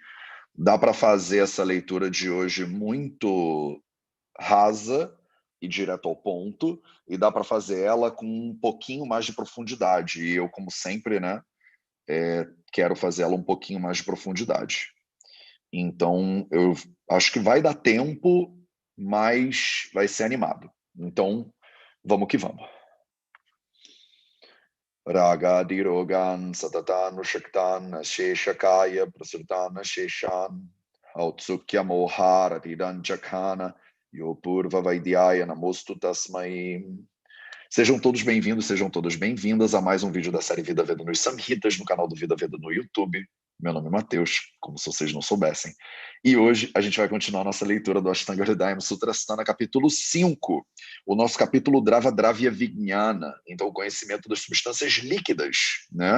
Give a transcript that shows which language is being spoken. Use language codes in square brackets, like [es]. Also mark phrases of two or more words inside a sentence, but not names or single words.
[pt] Dá para fazer essa leitura de hoje muito rasa e direto ao ponto, e dá para fazer ela com um pouquinho mais de profundidade. E eu, como sempre, né, quero fazer ela um pouquinho mais de profundidade. Então, eu acho que vai dar tempo, mas vai ser animado. Então, vamos que vamos. [sa] Raga dirogan satatan shaktan sheshakaya prasutana sheshan autsukya moharatidan chakana yopurva vaidyaya namostu tasmai. [pt] Sejam todos bem-vindos, sejam todas bem-vindas a mais um vídeo da série Vida Veda nos Samhitas, no canal do Vida Veda no YouTube. Meu nome é Matheus, como se vocês não soubessem. E hoje a gente vai continuar nossa leitura do Ashtanga Hridayam Sutrasthana, capítulo 5, o nosso capítulo Drava Dravya Vijnana, então o conhecimento das substâncias líquidas, né?